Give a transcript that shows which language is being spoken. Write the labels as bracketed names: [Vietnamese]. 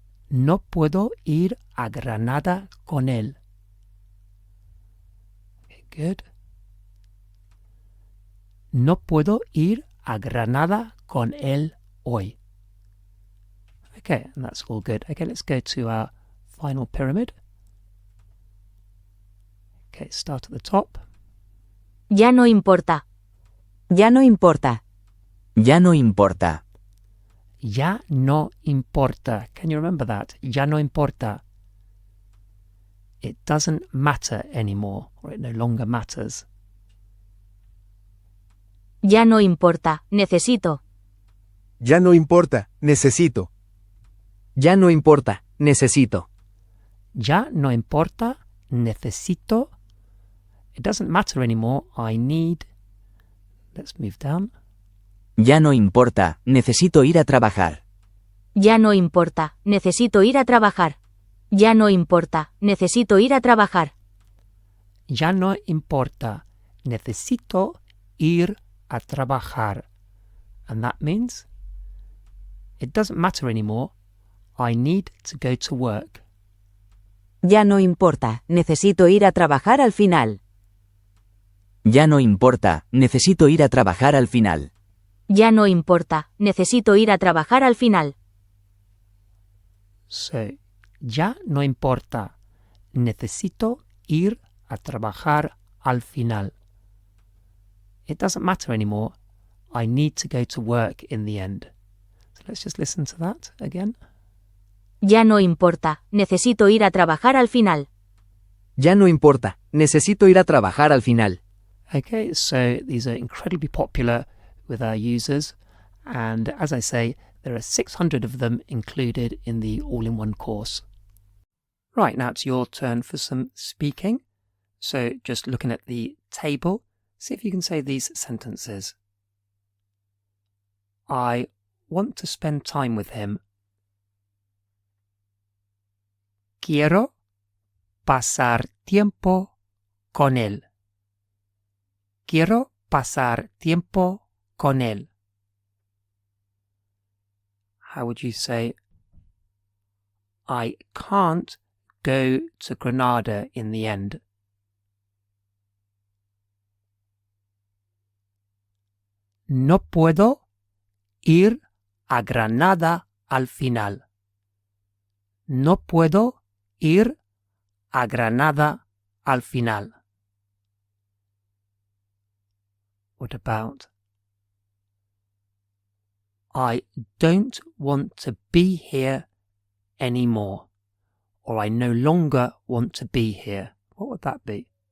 [Spanish] No puedo ir a Granada con él. [English] Okay, good. [Spanish] No puedo ir a Granada con él hoy. [English] Okay, and that's all good. Okay, let's go to our final pyramid. Okay, start at the top. [Spanish] Ya no importa. Ya no importa. Ya no importa. Ya no importa. [English] Can you remember that? [Spanish] Ya no importa. [English] It doesn't matter anymore, or it no longer matters. [Spanish] Ya no importa. Necesito. Ya no importa, necesito. Ya no importa. Necesito. Ya no importa. Necesito. [English] It doesn't matter anymore. I need. Let's move down. [Spanish] Ya no importa, necesito ir a trabajar. Ya no importa. Necesito ir a trabajar. Ya no importa. Necesito ir a trabajar. Ya no importa. Necesito ir a trabajar. [English] And that means it doesn't matter anymore. I need to go to work. [Spanish] Ya no importa. Necesito ir a trabajar al final. Ya no importa, necesito ir a trabajar al final. Ya no importa. Necesito ir a trabajar al final. So, ya no importa. Necesito ir a trabajar al final. [English] It doesn't matter anymore. I need to go to work in the end. So let's just listen to that again. [Spanish] Ya no importa. Necesito ir a trabajar al final. Ya no importa. Necesito ir a trabajar al final. [English] Okay, so these are incredibly popular with our users, and as I say, there are 600 of them included in the all-in-one course. Right, now it's your turn for some speaking. So just looking at the table, see if you can say these sentences. I want to spend time with him. [Spanish] Quiero pasar tiempo con él. Quiero pasar tiempo con él. [English] How would you say, I can't go to Granada in the end? [Spanish] No puedo ir a Granada al final. No puedo ir a Granada al final. [English] What about, I don't want to be here anymore, or I no longer want to be here? What would that be?